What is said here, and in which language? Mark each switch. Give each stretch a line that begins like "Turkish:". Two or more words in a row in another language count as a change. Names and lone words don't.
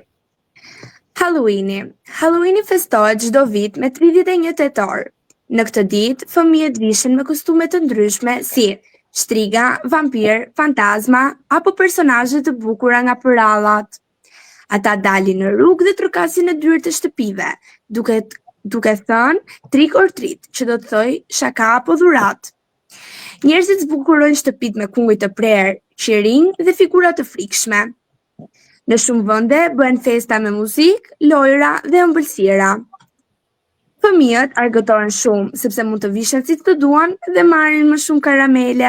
Albanian: Halloweeni festohet çdo vit me 31 tetor. Në këtë ditë, fëmijët vishen me kostume të ndryshme si shtriga, vampir, fantazma apo personazhe të bukura nga përrallat. Ata dalin në rrugë dhe trokasin në dyert e shtëpive, duke thënë
English: trick or treat,
Albanian: që do të thojë shaka apo dhuratë. Njerëzit zbukurojnë shtëpitë me kunguj të prerë, qirinj dhe figura të frikshme. Në shumë vende bëhen festa me muzikë, lojra dhe ëmbëlsira. Fëmijët argëtohen shumë sepse mund të vishen si të duan dhe marrin më shumë karamele.